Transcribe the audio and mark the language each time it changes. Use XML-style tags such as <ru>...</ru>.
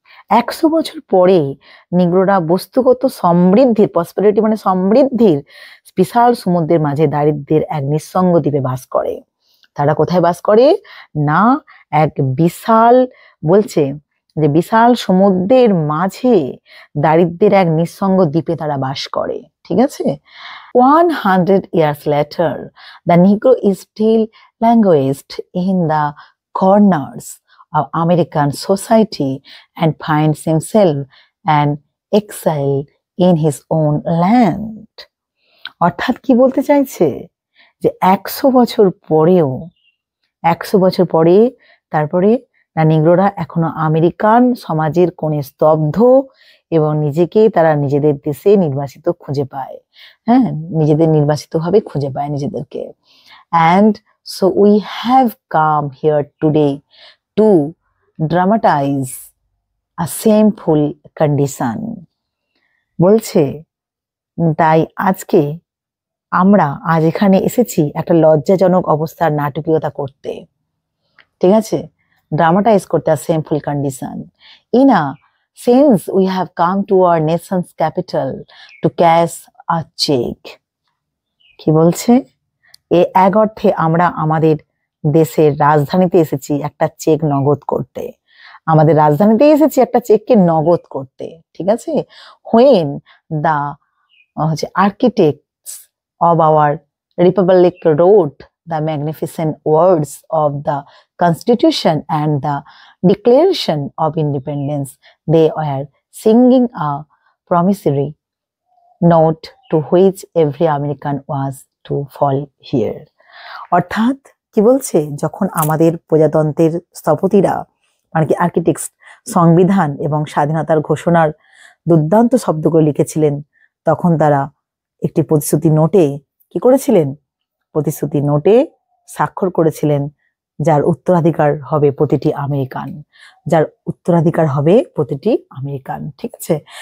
<bn>100 বছর পরে নিগ্রোরা বস্তুগত সমৃদ্ধির, প্রসপেরিটি মানে সমৃদ্ধির বিশাল সমুদ্রের মাঝে দারিদ্র্যের এক নিঃসঙ্গ দ্বীপে বাস করে। তারা কোথায় বাস করে না এক বিশাল বলছে যে বিশাল সমুদ্রের মাঝে দারিদ্র্যের এক নিঃসঙ্গ দ্বীপে তারা বাস করে, ঠিক আছে।</bn> <en>100 years later, the Negro is still languished in the corners of American society and finds himself an exile in his own land.</en> <bn>অর্থাৎ কি বলতে চাইছে যে 100 বছর পরেও 100 বছর পরে তারপরে না নিগ্রোরা এখনো আমেরিকান সমাজের কোণে স্তব্ধ এবং নিজেকে তারা নিজেদের দেশে নির্বাসিত খুঁজে পায়, হ্যাঁ, নিজেদের নির্বাসিত ভাবে খুঁজে পায় নিজেদেরকে।</bn> <en>and so we have come here today to dramatize a shameful condition.</en> <bn>বলছে তাই আজকে আমরা আজ এখানে এসেছি একটা লজ্জাজনক অবস্থার নাটকীয়তা করতে, ঠিক আছে, ড্রামাটাইজ করতে</bn> <en>a shameful condition. In a sense we have come to our nation's capital to cash a check.</en> <bn>কি বলছে এক অর্থে আমরা আমাদের দেশের রাজধানীতে এসেছি একটা চেক নগদ করতে, আমাদের রাজধানীতে এসেছি একটা চেককে নগদ করতে, ঠিক আছে।</bn> <en>when the architects of our republic wrote the magnificent words of the Constitution and the Declaration of Independence, they were singing a promissory note to which every American was to fall here.</en> <bn>অর্থাৎ কি বলছে যখন আমাদের প্রজাতন্ত্রের স্থপতিরা মানে কি architects সংবিধান এবং স্বাধীনতার ঘোষণার দুর্দান্ত শব্দগুলো লিখেছিলেন, তখন তারা একটি প্রতিশ্রুতি নোটে কি করেছিলেন, প্রতিশ্রুতি নোটে স্বাক্ষর করেছিলেন যার উত্তরাধিকার হবে প্রতিটি আমেরিকান, যার উত্তরাধিকার হবে প্রতিটি আমেরিকান, ঠিক আছে।</bn>